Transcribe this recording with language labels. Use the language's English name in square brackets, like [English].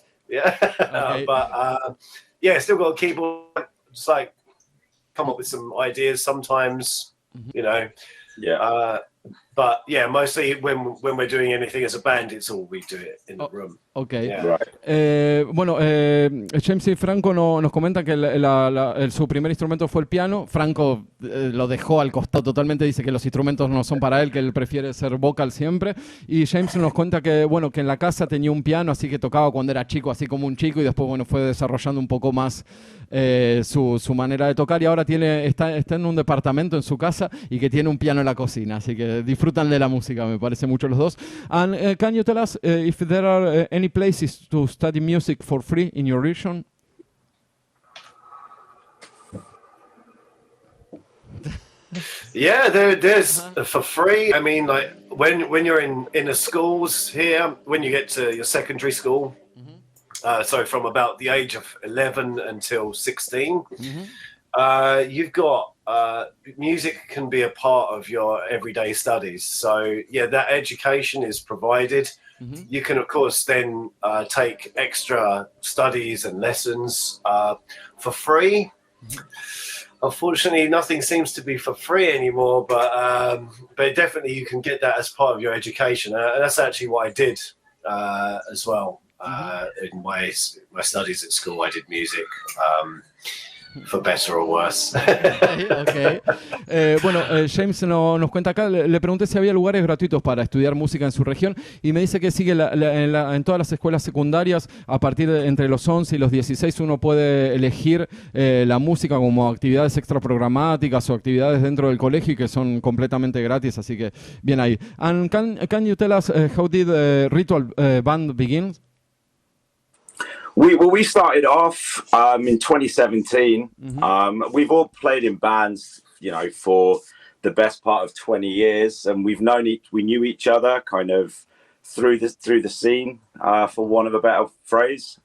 [English] Okay. But yeah, still got a keyboard. Just like come up with some ideas sometimes. You know, but yeah, mostly when we're doing anything as a band, it's all we do it in the room. Okay. Yeah. Right. [Spanish] Bueno, James y Franco nos comentan que su primer instrumento fue el piano. Franco lo dejó al costado totalmente, dice que los instrumentos no son para él, que él prefiere ser vocal siempre. Y James nos cuenta que, bueno, que en la casa tenía un piano, así que tocaba cuando era chico, así como un chico, y después, bueno, fue desarrollando un poco más su manera de tocar, y ahora está en un departamento en su casa y que tiene un piano en la cocina, así que disfrutan de la música, me parece mucho los dos. [English] And can you tell us if there are any places to study music for free in your region? Yeah, there's for free. I mean, like when you're in the schools here, when you get to your secondary school, so from about the age of 11 until 16, you've got music can be a part of your everyday studies. So yeah, that education is provided. You can, of course, then take extra studies and lessons for free. Unfortunately, nothing seems to be for free anymore, but definitely you can get that as part of your education. And that's actually what I did as well. In my studies at school, I did music. For better or worse. Okay. [Spanish] Bueno, James nos cuenta acá, le pregunté si había lugares gratuitos para estudiar música en su región, y me dice que sigue en todas las escuelas secundarias, a partir de entre los 11 y los 16 uno puede elegir la música como actividades extraprogramáticas o actividades dentro del colegio, y que son completamente gratis, así que bien ahí. [English] And can you tell us how did Ritual band begin? We started off in 2017. We've all played in bands, you know, for the best part of 20 years, and we knew each other kind of through the scene, for want of a better phrase.